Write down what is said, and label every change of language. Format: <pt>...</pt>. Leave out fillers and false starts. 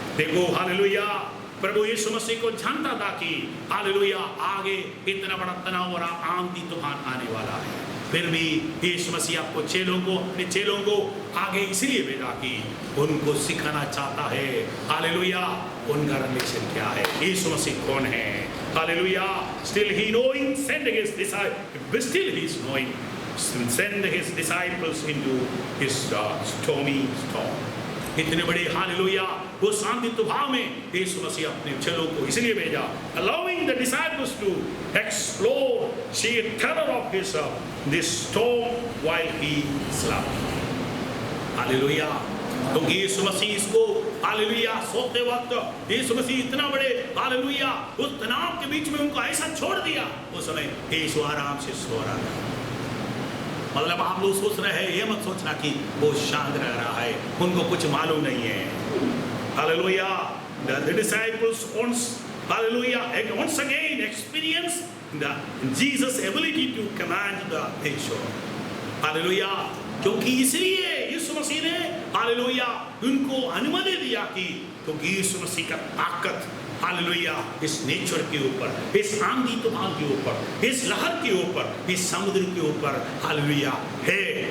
<hi>देखो हालेलुया, प्रभु यीशु मसीह को जानता था कि हालेलुया आगे इतना बड़ा तनाव और आंधी तूफान आने वाला है, फिर भी यीशु मसीह आपको अपने चेलों को आगे इसलिए भेजा कि उनको सिखाना चाहता है हालेलुया उनका रिलेशन क्या है, यीशु मसीह कौन है, hallelujah.</hi> <en>Still he knowing send his disciples, still he is knowing send his disciples into his stormy storm।</en> <hi>इतने बड़े हालेलुया वो शांति तूफान में यीशु मसीह अपने चेलों को इसलिए भेजा,</hi> <en>allowing the disciples to explore sheer terror of this storm while he slept।</en> <hi>Hallelujah, क्योंकि यीशु मसीह इसको हालेलुया सोते वक्त यीशु मसीह इतना बड़े हालेलुया उस तनाव के बीच में उनको ऐसा छोड़ दिया, उस समय यीशु आराम से सो रहा था। मतलब आप लोग सोच रहे हैं, ये मत सोचना कि वो शांत रह रहा है, उनको कुछ मालूम नहीं है।</hi> <en>Hallelujah, the disciples once again experience Jesus' ability to command the nature।</en> <hi>Hallelujah, क्योंकि इसलिए यीशु मसीह ने हालेलुया उनको अनुमति दिया कि क्योंकि यीशु मसीह का ताकत हालेलुया इस नेचर के ऊपर, इस आंधी तूफान के ऊपर, इस लहर के ऊपर, इस समुद्र के ऊपर हालेलुया है।</hi>